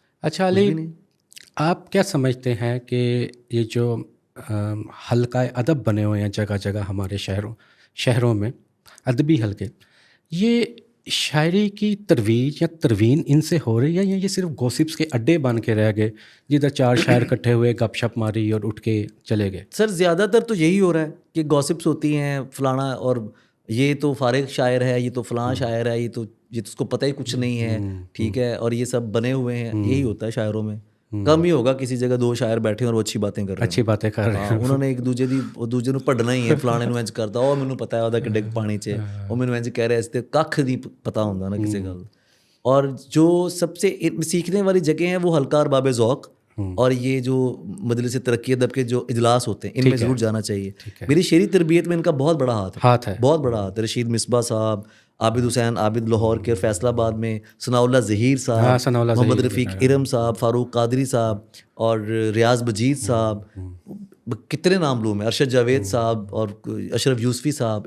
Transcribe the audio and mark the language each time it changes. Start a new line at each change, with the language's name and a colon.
Urdu: اچھا علی, آپ کیا سمجھتے ہیں کہ یہ جو حلقہ ادب بنے ہوئے ہیں جگہ جگہ ہمارے شہروں میں, ادبی حلقے, یہ شاعری کی ترویج یا تروین ان سے ہو رہی ہے, یا یہ صرف گوسپس کے اڈے بن کے رہ گئے جدھر چار شاعر اکٹھے ہوئے, گپ شپ ماری اور اٹھ کے چلے گئے؟ سر زیادہ تر تو یہی ہو رہا ہے کہ گوسپس ہوتی ہیں, فلانا اور یہ تو فارغ شاعر ہے, یہ تو فلاں شاعر ہے, یہ تو اس کو پتہ ہی کچھ نہیں ہے, ٹھیک ہے, اور یہ سب بنے ہوئے ہیں. یہی ہوتا ہے شاعروں میں. کم ہی ہوگا کسی جگہ دو شاعر بیٹھے اور وہ اچھی باتیں کر رہے ہیں, اچھی باتیں کر رہے ہیں.
Punjabi: انہوں نے ایک دوجے ਨੂੰ پڑھنا ਹੀ ਹੈ, ਫਲਾਣੇ ਨੂੰ ਇੰਜ ਕਰਦਾ, ਉਹ ਮੈਨੂੰ ਪਤਾ ਹੈ ਉਹਦਾ ਕਿੱਡੇ ਪਾਣੀ 'ਚ, ਉਹ ਮੈਨੂੰ ਇੰਜ ਕਹਿ ਰਿਹਾ, ਇਸ ਤੇ ਕੱਖ ਨਹੀਂ ਪਤਾ ਹੁੰਦਾ ਨਾ ਕਿਸੇ ਗੱਲ.
Urdu: اور جو سب سے سیکھنے والی جگہ ہیں وہ حلقہ ارباب ذوق, اور یہ جو مجلس ترقی ادب کے جو اجلاس ہوتے ہیں ان میں ضرور جانا چاہیے. میری شعری تربیت میں ان کا بہت بڑا ہاتھ ہے, بہت بڑا ہاتھ ہے. رشید مصباح صاحب, عابد حسین عابد لاہور کے فیصل آباد میں, ثناء اللہ ظہیر صاحب, محمد رفیق ارم صاحب, فاروق قادری صاحب, اور ریاض مجید صاحب, کتنے نام لوں میں, ارشد جاوید صاحب, اور اشرف یوسفی صاحب.